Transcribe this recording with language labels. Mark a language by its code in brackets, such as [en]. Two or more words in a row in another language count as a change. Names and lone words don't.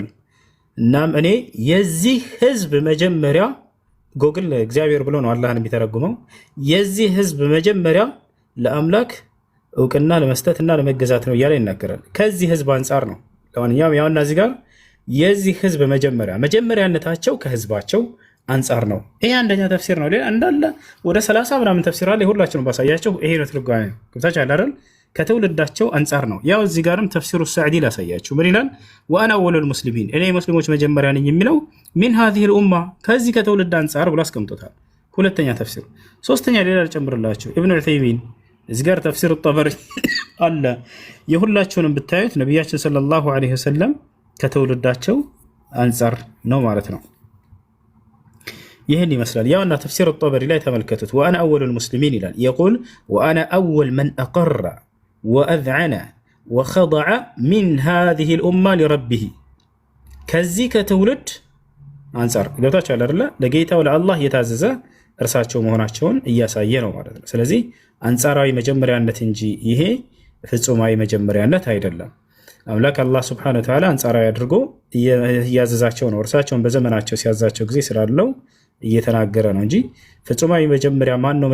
[am] እናም እኔ የዚህ ህዝብ መጀመሪያ ጎግል እግዚአብሔር ብሎ ነው አላህን የሚተረጉመው። የዚህ ህዝብ መጀመሪያ ለአምላክ እውቅና ለመስጠትና ለመገዛት ነው እያለ ይናገራል። ከዚህ ህዝብ አንጻር ነው። ለማንኛውም ያውና እዚህ ጋር የዚህ ህዝብ መጀመሪያነታቸው ከህዝባቸው አንጻር ነው። ይሄ አንደኛ ተፍሲር ነው። ሌላ እንዳለ ወደ 30 ምናምን ተፍሲር አለ። ሁላችንም ባሳያቸው ይሄ ነው ትርጓሜ ነው። ገብታችሁ አይደል? ከትውልዳቸው አንጻር ነው። ያው እዚህ ጋርም ተፍሲሩ ሰዕዲ ላሳያችሁ። ምን ይላል? [ar] وأنا أول المسلمين [am] እኔ ሙስሊሞች መጀመሪያ ነኝ የሚለው [ar] من هذه الامه [am] ከዚህ ከትውልድ አንጻር ብሎ አስቀምጦታል። ሁለተኛ ተፍሲር። ሶስተኛ ሌላ ልጨምርላችሁ። ኢብኑ ዑሰይሚን እዚህ ጋር ተፍሲር ጠበሪ አለ። የሁላችሁንም ብታዩት ነብያችን [ar] صلى الله عليه وسلم [am] ከትውልዳቸው አንጻር ነው ማለት ነው። ይህን ይመስላል። ያውና ተፍሲር ጠበሪ ላይ ተመልከቱት። [ar] وأنا أول المسلمين [am] ይላል። [ar] يقول وانا اول من اقر وأذعن وخضع من هذه الأمة لربه [am] ከዚህ ከትውልድ አንጻር ገብታችሁ አይደለ? ለጌታው ለአላህ የታዘዘ እርሳቸው መሆናቸውን እያሳየ ነው ማለት ነው። ስለዚህ አንጻራዊ መጀመሪያነት እንጂ ይሄ ፍጹማዊ መጀመሪያነት አይደለም። አምላክ አላህ [ar] سبحانه وتعالى [am] አንጻራዊ አድርጎ እያዘዛቸው ነው። እርሳቸውን በዘመናቸው ሲያዛቸው ጊዜ ስላለው እየተናገረ ነው እንጂ ፍጹማዊ መጀመሪያ ማን ነው?